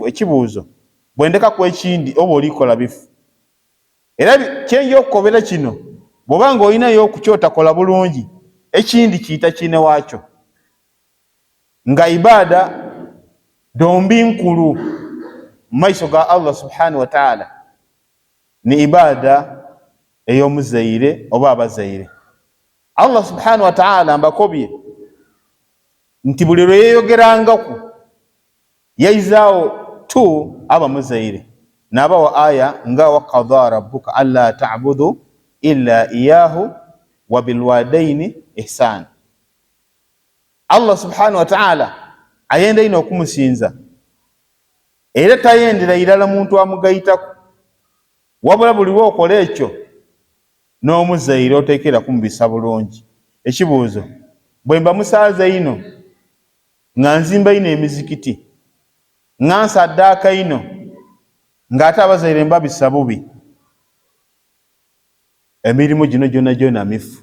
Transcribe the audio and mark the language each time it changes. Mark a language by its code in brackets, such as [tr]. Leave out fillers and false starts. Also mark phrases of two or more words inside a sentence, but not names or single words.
[xog] Ekibuuzo, bw'endeka ku ekindi oba olikola bifu. Era kyenja okukobera kino, bw'oba ng'olinayo okukyotakola bulungi, ekindi kiyita kiine waakyo. Nga ibaada dombi nkulu mu maiso ga [ar] الله سبحانه وتعالى [xog] ni ibaada ey'omuzaire oba abazaire. [ar] الله سبحانه وتعالى [xog] mbakobye nti buli lwe yeeyogerangaku yaizaawo tu aba muzaire. N'abawa aya nga [ar] وقضى ربك ألا تعبدوا إلا إياه وبالوالدين إحسانا. الله سبحانه وتعالى [xog] ayenda ino okumusinza, era tayendera irala muntu amugayitaku, wabula buli lw'okola ekyo n'omuzaire oteekera kumubisa bulungi. Ekibuuzo, bwe mba musaaza ino nga nzimba ino emizikiti nga nsaddaaka ino ng'ate abazaire mbabisa bubi, emirimu gino gyonna mifu.